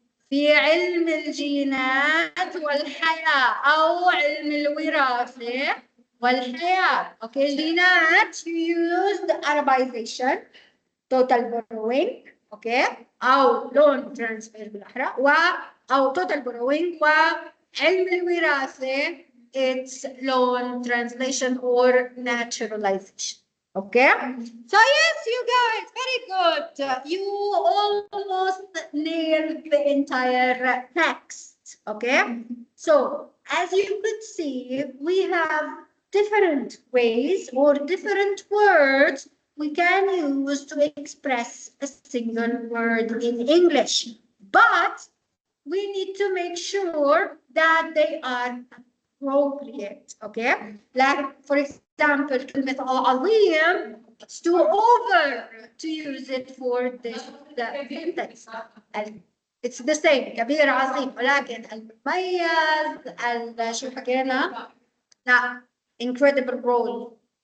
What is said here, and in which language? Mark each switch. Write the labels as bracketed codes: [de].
[ar] في علم الجينات والحياة أو علم الوراثة والحياة. [en] Okay, جينات you used Arabization, total borrowing, okay, [ar] أو [en] loan transfer [ar] بالأحرى, أو [en] total borrowing, [ar] وعلم الوراثة [en] it's loan translation or naturalization. Okay, so yes, you guys, very good. You almost nailed the entire text. Okay. So as you could see, we have different ways or different words we can use to express a single word in English. But we need to make sure that they are appropriate. Okay. Like, for example, [ar] كلمة عظيم, [en] it's too over to use it for this sentence. It's the same, [ar] كبير عظيم، ولكن المميز شو حكينا؟ لا، [en] incredible role.